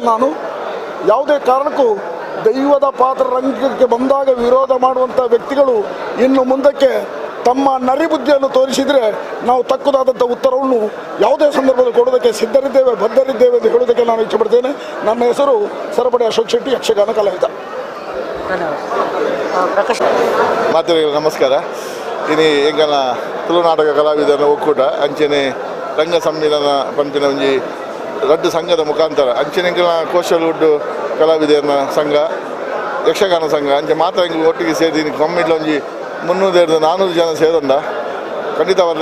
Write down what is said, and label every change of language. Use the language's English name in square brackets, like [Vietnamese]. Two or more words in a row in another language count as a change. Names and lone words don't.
[Kannada] ನಾನು ಯಾವುದೇ ಕಾರಣಕ್ಕೂ ದೈವದ ಪಾತ್ರ ರಂಗಕ್ಕೆ ಬಂದಾಗ ವಿರೋಧ ಮಾಡುವಂಥ ವ್ಯಕ್ತಿಗಳು ಇನ್ನು ಮುಂದಕ್ಕೆ ತಮ್ಮ ನರಿಬುದ್ಧಿಯನ್ನು ತೋರಿಸಿದರೆ ನಾವು ತಕ್ಕದಾದಂಥ ಉತ್ತರವನ್ನು ಯಾವುದೇ ಸಂದರ್ಭದಲ್ಲಿ ಕೊಡೋದಕ್ಕೆ ಸಿದ್ಧರಿದ್ದೇವೆ, ಬದ್ಧರಿದ್ದೇವೆ ಎಂದು ಹೇಳೋದಕ್ಕೆ ನಾನು ಇಚ್ಛೆಪಡ್ತೇನೆ. ನನ್ನ ಹೆಸರು ಸರಪಡಿ ಅಶೋಕ್ ಶೆಟ್ಟಿ, ಯಕ್ಷಗಾನ ಕಲಾವಿದ. ಮಾತೃಗಳಿಗೆ ನಮಸ್ಕಾರ. [Tulu] ಇನ್ನು ಎಂಗನ ತುಳುನಾಟಕ ಕಲಾವಿದರ ಒಕ್ಕೂಟ ಅಂಚನೆ ರಂಗ ಸಮ್ಮೇಳನ ಪಂಪಿನ ಒಂಜಿ ರಡ್ಡು ಸಂಘದ ಮುಖಾಂತರ ಅಂಚನೆ ಎಂಗನ ಕೋಶಲ್ವುಡ್ ಕಲಾವಿದರ ಸಂಘ, ಯಕ್ಷಗಾನ ಸಂಘ ಅಂಚೆ ಮಾತ್ರ ಎಂಗೆ ಒಟ್ಟಿಗೆ ಸೇರಿ ಕಮ್ಮಿಡ್ಲ ಒಂಜಿ 300-400 ಜನ ಸೇರೋಂಡ ಖಂಡಿತವಲ್ಲ.